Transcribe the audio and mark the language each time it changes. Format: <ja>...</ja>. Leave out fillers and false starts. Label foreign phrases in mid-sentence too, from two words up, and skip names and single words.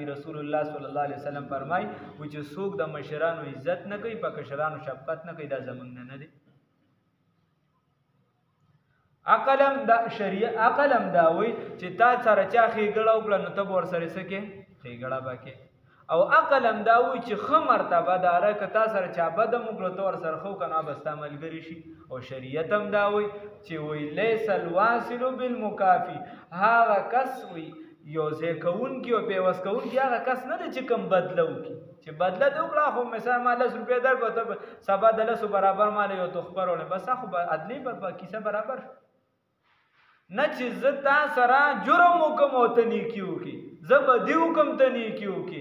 <ps>رسول الله</ps> <ar>صلی الله علیه وسلم</ar> <ps>فرمایي چې څوک د مشرانو عزت نه کوي په کشرانو شفقت نه کوي دا زمونږ نه دی. عقل هم دا شریعت عقل هم دا وایي چې تا سره چا ښېګړه وکړه نو ته به ورسره څه کې ښېګړه به کې، او عقل هم دا وایي چې ښه مرتبه داره که تا سره چا بد هم وکړه ته ورسره ښه وکړه نو به ستا ملګري شي. او شریعت هم دا وایي چې وایي</ps> <ar>لیس الواصل بالمکافي،</ar> <ps>هغه کس وایي یو ځای کوونکي او پیوست کوونکي هغه کس نه دی چې کوم بدله وکړي، چې بدله دې وکړه خو مثال ما 10 روپۍ درکړه ته سبا د 10 برابر مال یو تخپه راوړې بس خو به عدلي به کیسه برابر نه چې زه تا سره جرم وکم او ته نیکي وکړي، زه بدي وکم ته نیکي وکړي.</ps>